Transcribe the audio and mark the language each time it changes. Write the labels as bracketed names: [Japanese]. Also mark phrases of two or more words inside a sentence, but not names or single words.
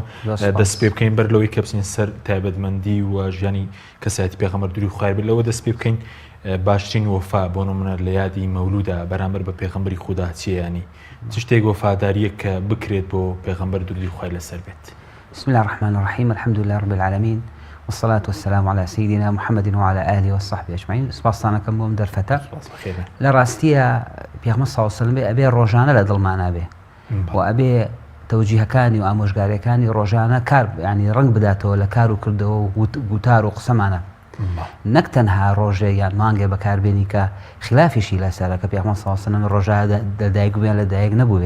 [Central Kurdish] دەست پێ بکەین بەر لەوەی کە بچین سەر تایبەتمەندی و ژیانی کەسایەتی پێغەمبەر دووری خوای بێت لەوە دەست پێ بکەین باشترین وەفا بۆ نمونە لە یادی مەولوودە بەرامبەر بە پێغەمبەری خوددا چییە ینی چ شتێک وەفاداریە کە بکرێت بۆ پێغەمبەر دووری خوای لەسەر بێت. [Arabic] بسم الله الرحمن الرحيم الحمد لله رب العالمين والصلاة والسلام على سيدنا محمد وعلى آله وصحبه أجمعين. [Central Kurdish] سپاسانەکەم بۆم دەرفەتە لە ڕاستیە پێغەمبەر [Arabic] صلی الله علیه و سلم [Central Kurdish] ئەبێ ڕۆژانە لە دڵمانە بێ و ئەبێ تەوجیهەکانی و ئامۆژگاریەکانی ڕۆژانە کار ینی ڕنگ بداتەوە لە کار و کردەوە و گوتار و قسەمانە نەک تەنها ڕۆژێ یان مانگێ بەکاربێنی کە خلافیشی لەسەرە کە پێغەمبەر [Arabic] صلی الله علیه و سلم [Central Kurdish] ڕۆژە لەدایکبوویان لەدایک نەبووێ.